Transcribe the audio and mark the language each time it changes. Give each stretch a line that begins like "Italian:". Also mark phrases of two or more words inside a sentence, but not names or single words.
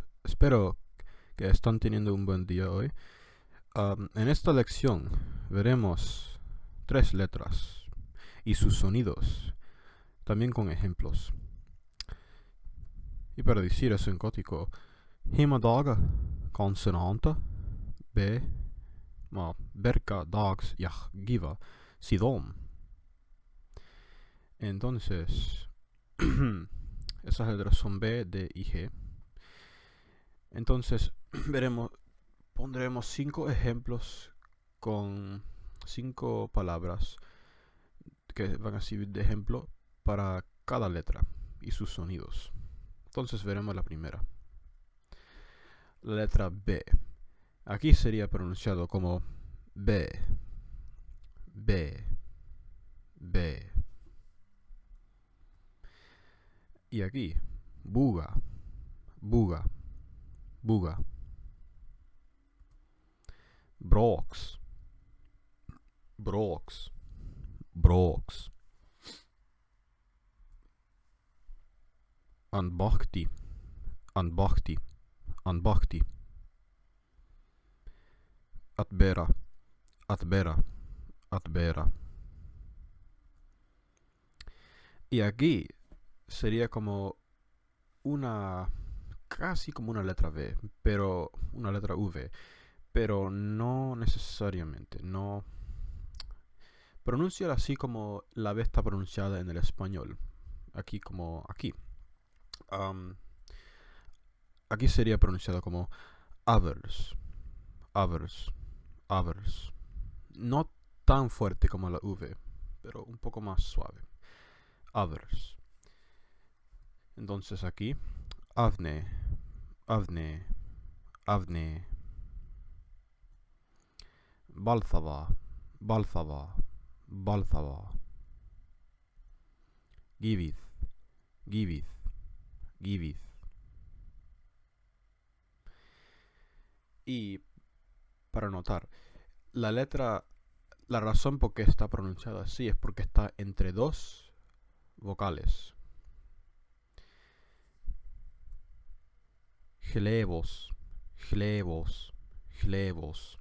Spanish: Espero que están teniendo un buen día hoy. En esta lección veremos tres letras y sus sonidos, también con ejemplos. Y para decir eso en gótico,
Gothic: hima daga consonanta b berka dags yach giva sidom.
Spanish: Entonces, esas letras son B, D y G. Entonces, pondremos 5 ejemplos con 5 palabras que van a servir de ejemplo para cada letra y sus sonidos. Entonces veremos la primera. La letra B. Aquí sería pronunciado como B, B, B. Y aquí,
Gothic: buga, buga, buga. Brox, brox, brox. Anbachti, anbachti, anbachti. Atbera, atbera, atbera.
Spanish: Y aquí sería como casi como una letra V, pero una letra V, pero no necesariamente, no. Pronunciar así como la V está pronunciada en el español, aquí como aquí. Um, Aquí sería pronunciado como others, others, others. No tan fuerte como la V, pero un poco más suave. Others. Entonces aquí,
Gothic: avne, avne, avne. Balthava, balthava, balthava. Givith, givith, givith.
Spanish: Y para notar, la razón por qué está pronunciada así es porque está entre dos vocales.
Gothic: Glebos, glebos, glebos.